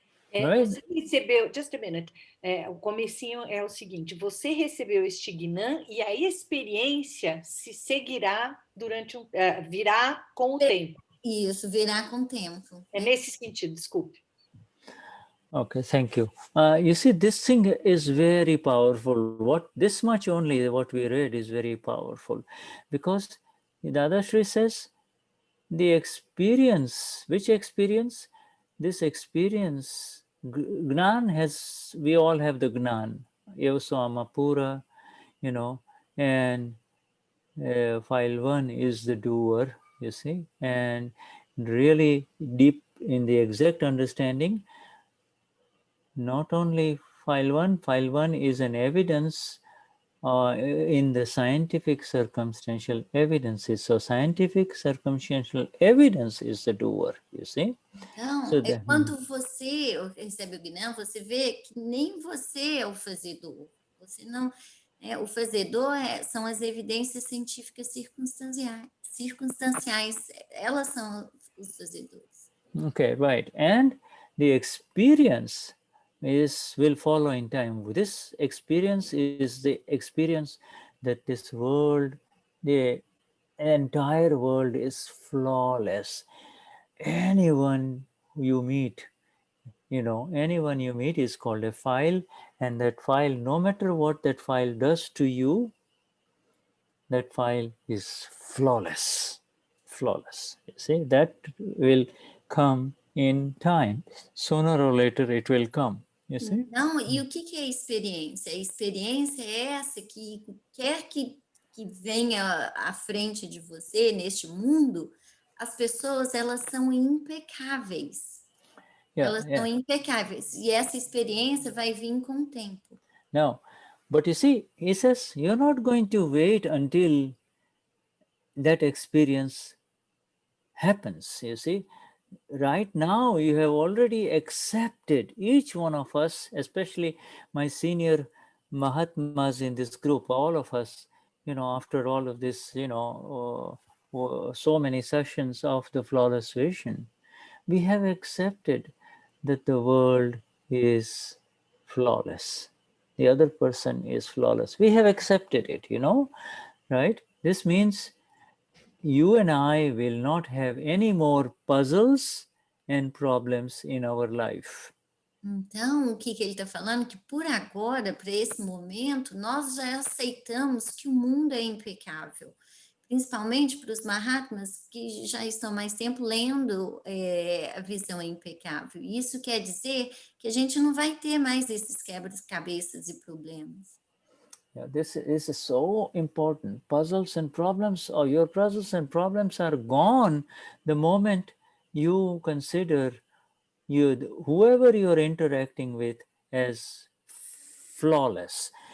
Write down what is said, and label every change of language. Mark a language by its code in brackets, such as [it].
[pt] Você recebeu, [en] just a minute, [pt] o comecinho é o seguinte, você recebeu este Gnana e a experiência se seguirá virá com o tempo. Isso, virá com o tempo. É nesse sentido, desculpe. [en] Okay, thank you. You see, this thing is very powerful. This much only what we read is very powerful, because Dadashri says the experience. Which experience? This experience, Gnan has. We all have the Gnan, Yavasama Pura, and file 1 is the doer. You see, and really deep in the exact understanding. Not only file 1 is an evidence in the scientific circumstantial evidences. So scientific circumstantial evidence is the doer, you see. [pt] Então, quando você recebe o Gnana, você vê que nem você é o fazedor. Você não, o fazedor são as evidências científicas circunstanciais. Elas são os fazedores. [en] Okay, right. And the experience will follow in time. This experience is the experience that this world, the entire world is flawless. Anyone you meet is called a file, and that file, no matter what that file does to you, that file is flawless. You see, that will come in time. Sooner or later it will come. You see? [pt] Então, e o que é a experiência? A experiência é essa que quer que venha à frente de você, neste mundo, as pessoas, elas são impecáveis. Elas são impecáveis. E essa experiência vai vir com o tempo. [en] Now, but you see, he says, you're not going to wait until that experience happens, you see. Right now, you have already accepted, each one of us, especially my senior Mahatmas in this group, all of us, after all of this, so many sessions of the flawless vision, we have accepted that the world is flawless. The other person is flawless. We have accepted it, right? This means you and I will not have any more puzzles and problems in our life. [pt] Então, o que ele está falando? Que por agora, para esse momento, nós já aceitamos que o mundo é impecável. Principalmente para os Mahatmas que já estão mais tempo lendo a visão impecável. Isso quer dizer que a gente não vai ter mais esses quebra-cabeças e problemas. [en] Yeah, this is so important. Puzzles and problems, or your puzzles and problems are gone the moment you consider whoever you're interacting with as flawless.